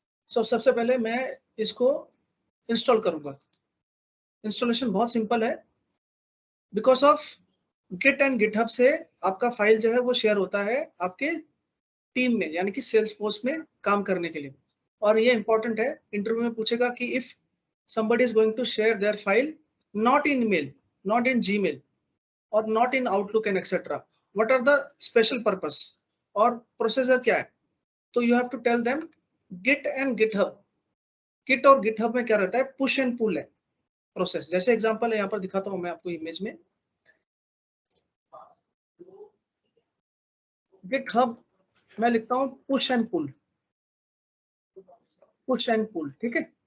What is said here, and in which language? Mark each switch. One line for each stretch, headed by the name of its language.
Hindi: सबसे पहले मैं इसको इंस्टॉल करूंगा। इंस्टॉलेशन बहुत सिंपल है, because of Git and GitHub से आपका फाइल जो है वो शेयर होता है आपके टीम में, यानी कि सेल्स फोर्स में काम करने के लिए। और ये इंपॉर्टेंट है, इंटरव्यू में पूछेगा कि
English: if somebody is going to share their file not in mail, not in Gmail or not in Outlook and etc, what are the special purpose
Hindi: और प्रोसीजर क्या है?
English: तो you have to tell them git and github।
Hindi: git और github में क्या रहता है, push and pull है प्रोसेस। जैसे एग्जांपल है, यहाँ पर दिखाता हूँ मैं आपको इमेज में। github मैं लिखता हूँ push and pull, push and pull, ठीक है।